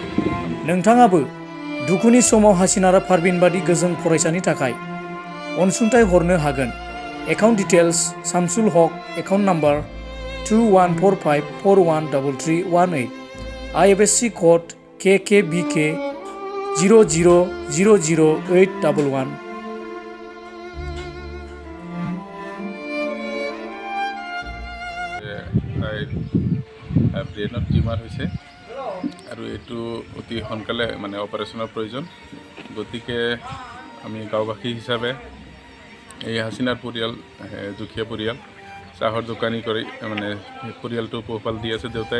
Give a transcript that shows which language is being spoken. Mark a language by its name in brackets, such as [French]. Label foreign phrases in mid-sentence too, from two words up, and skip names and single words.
[Bodo] नोंथाङाबो दुखुनि समाव हासिनारा पारभिन बादि गोजों फरायसानि थाखाय अनसुंथाइ हरनो हागोन। [English] account details Shamsul Hoque account number 2145413318 IFSC code KKBK 0000811. [Assamese] ব্ৰেইনত টিউমাৰ হৈছে আৰু এইটো অতি সোনকালে মানে অপাৰেশ্যনৰ প্ৰয়োজন। গতিকে আমি গাঁওবাসী হিচাপে এই হাচিনাৰ পৰিয়াল দুখীয়া পৰিয়াল, চাহৰ দোকানী কৰি মানে পৰিয়ালটো পোহপাল দি আছে দেউতাই।